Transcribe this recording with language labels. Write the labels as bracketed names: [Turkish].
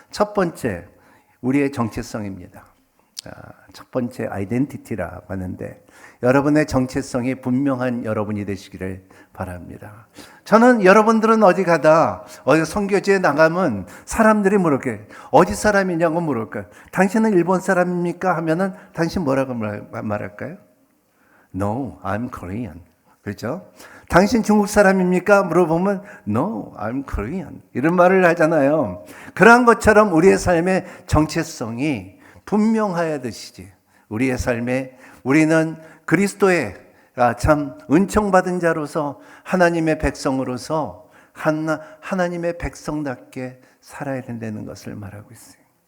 [Korean] 첫 번째, 우리의 정체성입니다. 첫 번째 아이덴티티라고 하는데 여러분의 정체성이 분명한 여러분이 되시기를 바랍니다. 저는 여러분들은 어디 선교지에 나가면 사람들이 물을게 어디 사람이냐고 물을까요? 당신은 일본 사람입니까? 하면은 당신 뭐라고 말할까요? [English] No, I'm Korean. [Korean] 그렇죠? 당신 중국 사람입니까? 물어보면 [English] No, I'm Korean. [Korean] 이런 말을 하잖아요. 그러한 것처럼 우리의 삶의 정체성이 분명해야 되시지. 우리의 삶에 우리는 그리스도의 참 은총 받은 자로서 하나님의 백성으로서 하나님의 백성답게 살아야 된다는 것을 말하고 있어요.